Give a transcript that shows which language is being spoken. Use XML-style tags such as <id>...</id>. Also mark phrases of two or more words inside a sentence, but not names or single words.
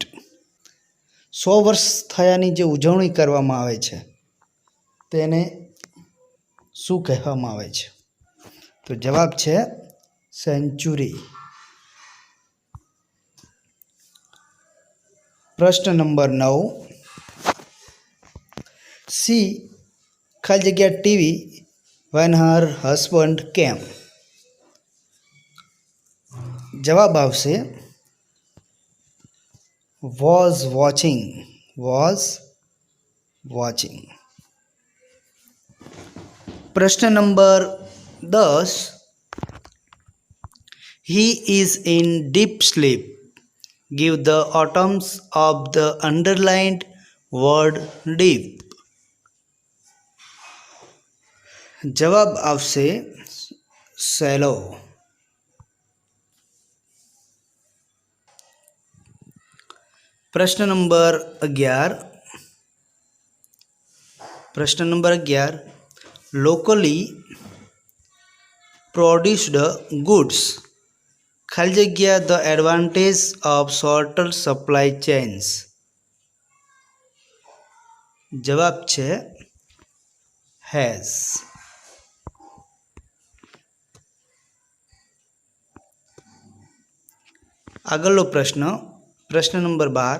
<gu>100 વર્ષ થયાની જે ઉજવણી કરવામાં આવે છે તેને શું કહેવામાં આવે છે? તો જવાબ છે સેન્ચુરી. પ્રશ્ન નંબર 9,</gu> <en>સી</en> <gu>ખાલી જગ્યા</gu> <en>ટીવી when her husband came.</en> <gu>જવાબ આવશે</gu> <en>was watching. was watching.</en> <gu>પ્રશ્ન નંબર 10,</gu> <en>he is in deep sleep. Give the atoms of the underlined word deep.</en> <gu>જવાબ આવશે સેલો. પ્રશ્ન નંબર 11,</gu> <en>locally produced goods</en> <gu>ખાલી જગ્યા</gu> <en>the advantage of shorter supply chains.</en> <gu>જવાબ છે હેઝ. આગળનો પ્રશ્ન, પ્રશ્ન નંબર 12.</gu>